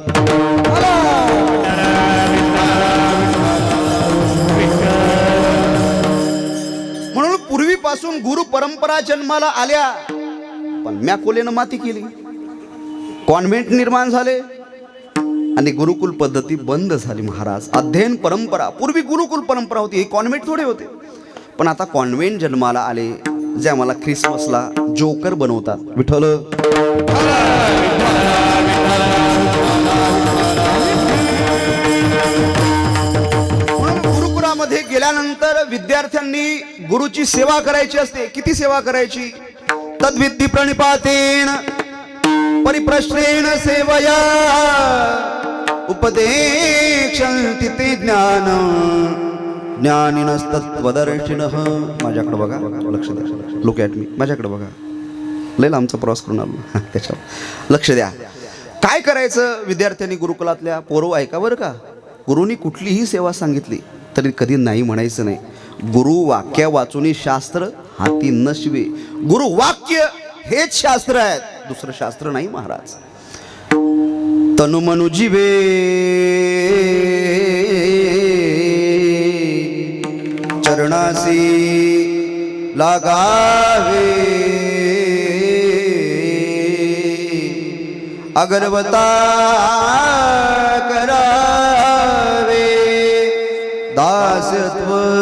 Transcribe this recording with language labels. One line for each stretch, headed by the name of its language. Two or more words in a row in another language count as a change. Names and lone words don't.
Marathi: म्हणून पूर्वीपासून गुरु परंपरा जन्माला आल्या पण मॅकोलेनं माती केली कॉन्व्हेंट निर्माण झाले आणि गुरुकुल पद्धती बंद झाली महाराज अध्ययन परंपरा पूर्वी गुरुकुल परंपरा होती हे कॉन्व्हेंट थोडे होते पण आता कॉन्व्हेंट जन्माला आले जे आम्हाला ख्रिसमसला जोकर बनवतात विठ्ठल गुरुकुलामध्ये गेल्यानंतर विद्यार्थ्यांनी गुरुची सेवा करायची असते किती सेवा करायची
Sanskrit: तद्विद्धी प्रणिपातेन परिप्रश्नेन सेवया उपदेक्षन्ति ते ज्ञान
Marathi: ज्ञानिनस्तत्वदर्शिनः माझ्याकडे बघा लक्ष द्या
English: look at me
Marathi: माझ्याकडे बघा लय लांबचा प्रवास करून आलो त्याच्यावर लक्ष द्या काय करायचं विद्यार्थ्यांनी गुरुकुलातल्या पोरं ऐका बरं का गुरुनी कुठलीही सेवा सांगितली तरी कधी नाही म्हणायचं नाही गुरु वाक्य वाचूनी शास्त्र हाती नशवे गुरु वाक्य हेच शास्त्र आहे दुसरं शास्त्र नाही महाराज तनु मनु जीवे चरणासी लागावे अगरबता करावे दास्यत्व